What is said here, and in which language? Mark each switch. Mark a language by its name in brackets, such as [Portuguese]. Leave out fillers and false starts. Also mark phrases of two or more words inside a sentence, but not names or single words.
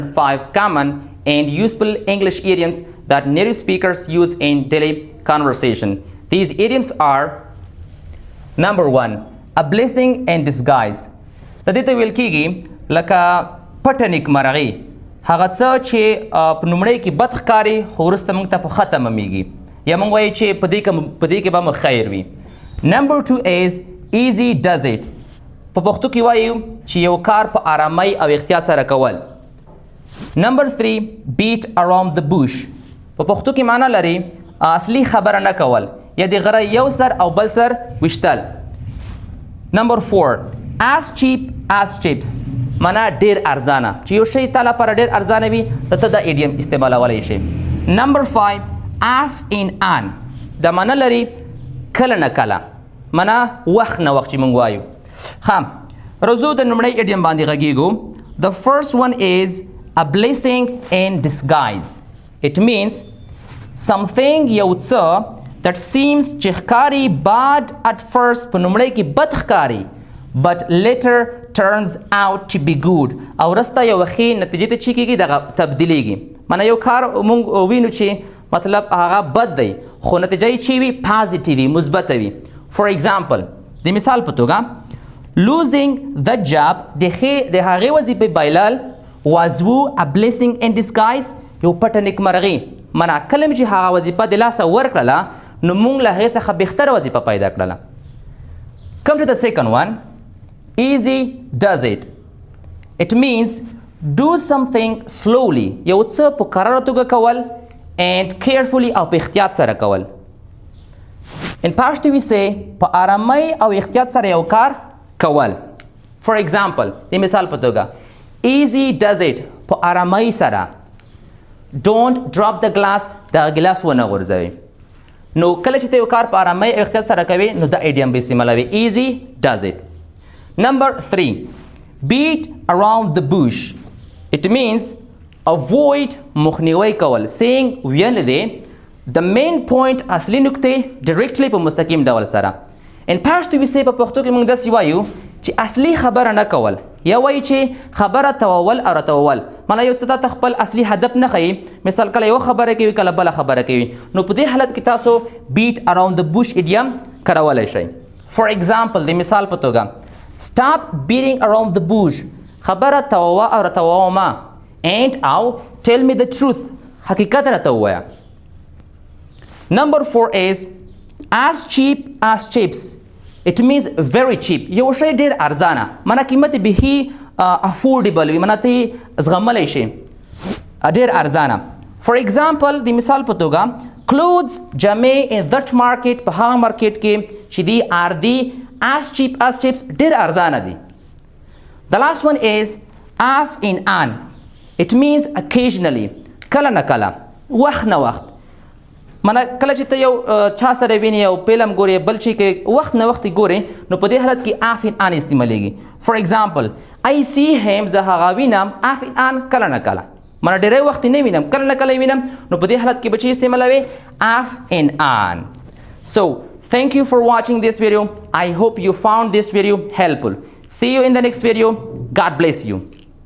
[English] 5 common and useful English idioms that native speakers use in daily conversation. These idioms are: number 1, a blessing in disguise. [Pashto] د دې ته ویل کېږي لکه پټه نیکمرغي، هغه څه چې په لومړی کې بد ښکاري خو وروسته موږ ته په ښه تمامیږي، یا موږ وایو چې په دې کې به مو خیر وي. [English] Number 2 is easy does it. [Pashto] په پښتو کې وایو چې یو کار په آرامۍ او احتیاط سره کول. [English] Number 3, beat around the bush. [Pashto] په پښتو کې معنی لري اصلي خبره نه کول، یا د غره یو سر او بل سر وشتل. [English] Number 4, as cheap as chips. [Pashto] معنی ډیر ارزانه، چې یو شی تا لپاره ډیر ارزانه وي ته دا ایډیم استعمالولی شي. [English] Number 5, off in on. [Pashto] دا معنی لري کله نه کله، معنی وخت نه وخت چې موږ وایو. راځو د لومړی ایډیم باندې غږیږو. [English] The first one is a blessing in disguise. It means something [Pashto] یو څه [English] that seems [Pashto] چې ښکاري [English] bad at first، [Pashto] په لومړی کې بد ښکاري [English] but later turns out to be good، [Pashto] او وروسته یو ښې نتیجې ته چې کېږي دغه تبدیلیږي. معنی یو کار موږ وینو چې مطلب هغه بد دی خو نتیجه یې چې وي پازیټیو وي، مثبته وي. [English] For example، [Pashto] د مثال په توګه [English] losing the job، [Pashto] د هغې وظیفې بایلل [English] was a blessing in disguise، [Pashto] یو پټه نیکمرغي. معنی کله مې چې هغه وظیفه د لاسه ورکړله نو موږ له هغې څخه بهتره وظیفه پیدا کړله. [English] Come to the second one. Easy does it. It means do something slowly، [Pashto] یو څه په قراره توګه کول [English] and carefully [Pashto] او په احتیاط سره کول. [English] In Pashto we say [Pashto] په آرامۍ او احتیاط سره یو کار کول. [English] For example، [Pashto] د مثال په توګه [English] easy does it، [Pashto] په آرامۍ سره. [English] Don't drop the glass، [Pashto] دا ګلاس ونه غورځوي. نو کله چې ته یو کار په آرامۍ او احتیاط سره کوي نو دا ایډیم به استعمالوي. [English] easy does it. Number 3, beat around the bush. It means avoid [Pashto] مخنیوی کول، saying ویل دی [English] the main point [Pashto] اصلي نکتې directly په مستقیم ډول سره. [English] In Pashto we say [Pashto] په پښتو کې موږ داسې وایو چې اصلي خبره نه کول، یا وایي چې خبره توول او راتوول. معنی یو څه ته خپل اصلي هدف نه ښیي، مثال کله یو خبره کوي کله بله خبره کوي، نو په دې حالت کې تاسو [English] beat around the bush idiom [Pashto] کارولی شئ. [English] For example، [Pashto] د مثال په توګه [English] stop beating around the bush، [Pashto] خبره تووه او راتووه ما، [English] and او tell me the truth، [Pashto] حقیقت راته ووایه. [English] Number 4 is as cheap as chips. It means very cheap، [Pashto] یو شی ډیر ارزانه، معنی قیمت به افورډیبل وي، معنی ته زغملی شي ډیر ارزانه. [English] For example، [Pashto] د مثال په توګه clothes جامې [English] in that market، [Pashto] په هغه مارکیټ کې چې دی are دی [English] as cheap as chips، [Pashto] ډیر ارزانه دي. [English] The last one is off in on. It means occasionally، [Pashto] کله نه کله، وخت نه وخت. معنی کله چې ته یو چا سره ویني یو فلم ګورې بل شي کې وخت نه وخت ګورې نو په دې حالت کې [English] off in on [Pashto] استعمالیږي. [English] For example، I see him، [Pashto] زه هغه وینم [English] off in on، [Pashto] کله نه کله، معنی ډېری وخت نه وینم کله نه کله وینم، نو په دې حالت کې به چې استعمالوي [English] off in on. So thank you for watching this video. I hope you found this video helpful. See you in the next video. God bless you.